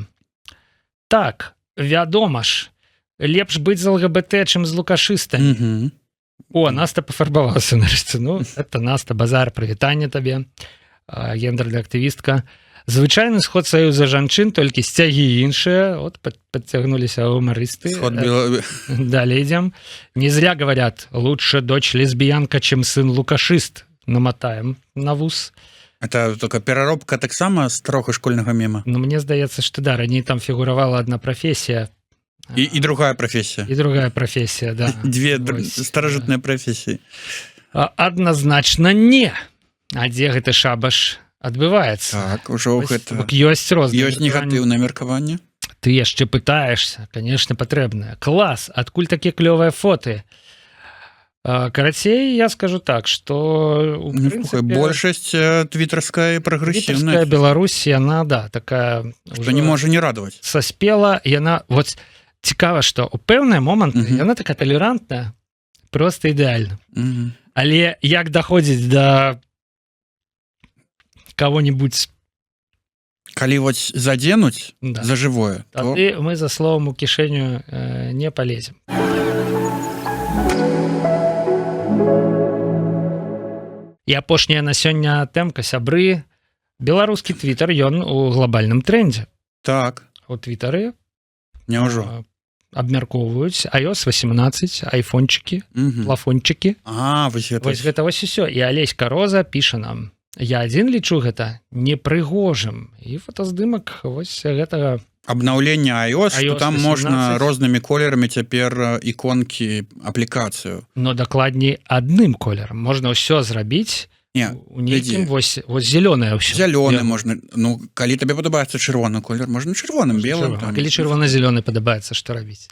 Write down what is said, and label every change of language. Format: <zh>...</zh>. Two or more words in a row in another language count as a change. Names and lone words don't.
<be>Так, вядома ж, лепш быць з ЛГБТ, чым з лукашыстамі. О, Наста пафарбавалася нарэшце. Ну, это Наста, базар, прывітанне табе, гендерная актывістка. Звычайны сход саюза жанчын, толькі сцягі іншыя. Вот подцягнуліся гумарысты.</be> <ru>Далее идем. Не зря говорят, лучше дочь лесбиянка, чем сын лукашист.</ru> <be>Намотаем на вуз.</be> <ru>Это только</ru> <be>пераробка таксама старога школьнага мема. Ну, мне здаецца, што да, раней там фігуравала одна прафесія.</be> <ru>И другая профессия. И другая профессия, да. Две старажытныя профессии.</ru> <be>Адназначна не. А дзе гэты шабаш адбываецца? Так, ужо гэта... Ёсць розныя. Ёсць негатыўнае меркаванне. Ты яшчэ пытаешься, конечно, патрэбнае. Клас, адкуль такія клёвыя фоты? Карацей, я скажу так, что большасць твітарская прагрэсіўная. Твітарская Беларусь, яна, да, такая... Што не можа не радаваць. Саспела, яна... Вот цікава, што ў пэўныя моманты яна такая талерантная, просто ідэальна. Але як даходзіць да кого-нибудь... Калі вот</be> <ru>заденуць за живое,</ru> <be>то мы за словом у кішэню</be> <ru>не полезем.</ru> <be>І апошняя на сёння тэмка, сябры. Беларускі твітар, ён у глобальным трендзе. Так. У твітары няўжо абмяркоўваюць iOS 18, айфончыкі, плафончыкі. Вось гэта вось усё. І Алеська Роза піша нам: я адзін лічу гэта непрыгожым. І фотаздымак вось гэтага</be> <ru>обновление iOS, что там 18.</ru> <be>Можно рознымі колерамі цяпер іконкі аплікацыю. Но дакладней адным колерам. Можна ўсё зрабіць у нейкім вось зялёнае ўсё. Зялёны можна, ну, калі табе падабаецца чырвоны колер, можна чырвоным, белым. Калі чырвона-зялёны падабаецца, што рабіць?</be>